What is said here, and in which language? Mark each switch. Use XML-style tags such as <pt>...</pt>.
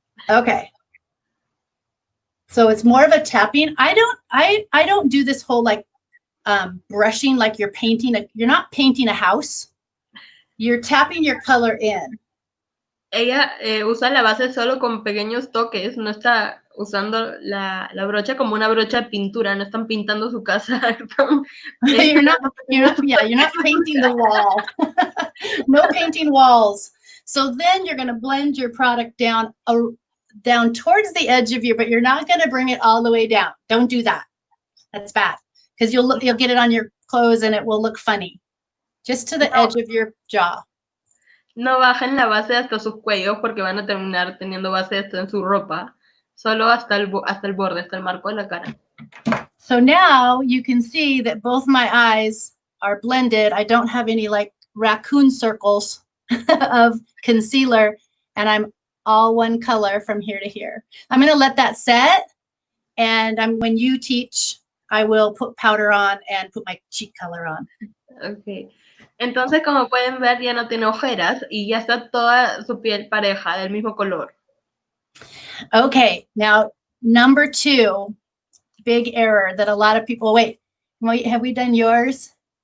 <en>Okay. So it's more of a tapping. I don't do this whole like brushing like you're not painting a house. You're tapping your color in.</en> <es>Ella usa la base solo con pequeños toques, no está usando la brocha como una brocha de pintura, no están pintando su casa.</es> <en>You're not painting the wall. No painting walls. So then you're going to blend your product down towards the edge of but you're not going to bring it all the way down. Don't do that. That's bad because you'll get it on your clothes and it will look funny. Just to the edge of your jaw.</en> <es>No bajen la base hasta sus cuellos porque van a terminar teniendo base esto en su ropa. Solo hasta el borde, hasta el marco de la cara.</es> <en>So now you can see that both my eyes are blended. I don't have any like raccoon circles of concealer, and I'm all one color from here to here. I'm going to let that set, and when you teach, I will put powder on and put my cheek color on. Okay.</en> <es>Entonces, como pueden ver, ya no tiene ojeras y ya está toda su piel pareja, del mismo color.</es> <en>Okay, now number 2, big error that a lot of people, wait, have we done yours?</en>